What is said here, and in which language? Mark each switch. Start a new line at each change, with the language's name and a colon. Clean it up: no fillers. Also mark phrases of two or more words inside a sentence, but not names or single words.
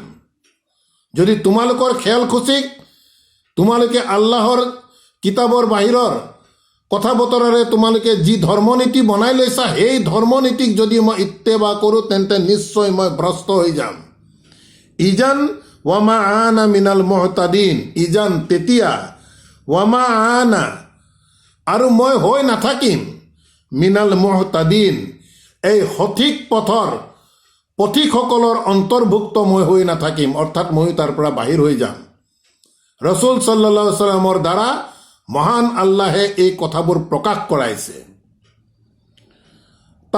Assamese: যদি তোমালোকৰ খেয়াল খুচিক তোমালোকে আল্লাহৰ কিতাপৰ বাহিৰৰ কথা বতৰাৰে তোমালোকে যি ধৰ্মনীতি বনাই লৈছা সেই ধৰ্মনীতিক যদি মই ইত্তেবা কৰোঁ তেন্তে নিশ্চয় মই ভ্ৰষ্ট হৈ যাম।
Arabic: إذا وما أنا من المهتدين, ইজান তেতিয়া, وما أنا
Assamese: আৰু মই হৈ নাথাকিম,
Arabic: من المهتدين
Assamese: এই সঠিক পথৰ পথিকসকলৰ অন্তৰ্ভুক্ত মই হৈ নাথাকিম, অৰ্থাৎ মই তাৰ পৰা বাহিৰ হৈ যাম। ৰসুল
Arabic: صلى الله عليه وسلم
Assamese: দ্বাৰা মহান আল্লাহে এই কথাবোৰ প্ৰকাশ কৰাইছে।